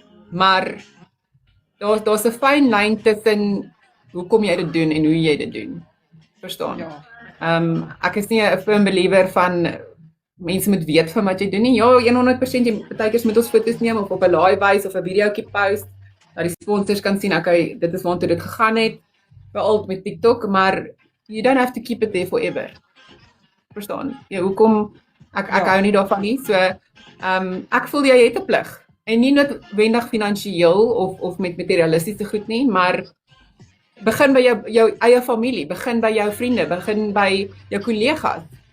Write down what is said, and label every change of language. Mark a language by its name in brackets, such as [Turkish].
[Afrikaans] Maar daar's 'n fyn lyn tussen hoekom jy dit doen en hoe jy dit doen. Verstaan? Ja. Ek is nie 'n firm believer van mense moet weet van wat jy doen nie. Ja, 100% jy partykeers moet ons foto's neem of op 'n laai wys of 'n videoetjie post dat die sponsors kan sien okay, dit is waartoe dit gegaan het. Veral met TikTok, maar [English] you don't have to keep it there forever. [Afrikaans] Verstaan? Ja, hoekom ek hou nie daarvan nie. So ek voel jy het 'n plig. En nie noodwendig finansiëel of met materialistiese goed nie, maar begin by jou eie familie, begin by jou vriende, begin by jou kollegas.